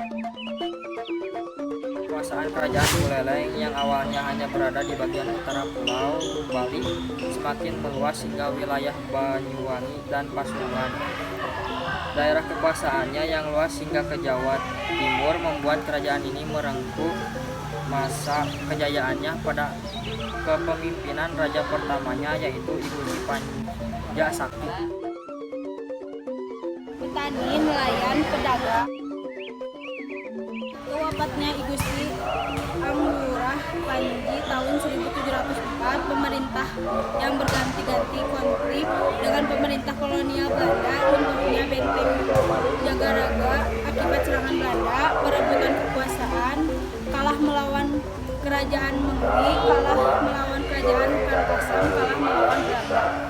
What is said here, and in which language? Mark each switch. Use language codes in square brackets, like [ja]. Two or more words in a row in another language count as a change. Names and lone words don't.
[id] Kekuasaan kerajaan Buleleng yang awalnya hanya berada di bagian utara Pulau Bali semakin meluas hingga wilayah Banyuwangi dan Pasuruan. Daerah kekuasaannya yang luas hingga ke Jawa Timur membuat kerajaan ini merengkuh masa kejayaannya pada kepemimpinan raja pertamanya, yaitu Gusti Panja Sakti. Petani, nelayan, pedagang. Wafatnya I Gusti Anglurah Panji tahun 1704, pemerintah yang berganti-ganti konflik dengan pemerintah kolonial Belanda, runtuhnya benteng Jagaraga akibat serangan Belanda, perebutan kekuasaan, kalah melawan kerajaan Mengwi, kalah melawan kerajaan Kankasem, kalah melawan Belanda.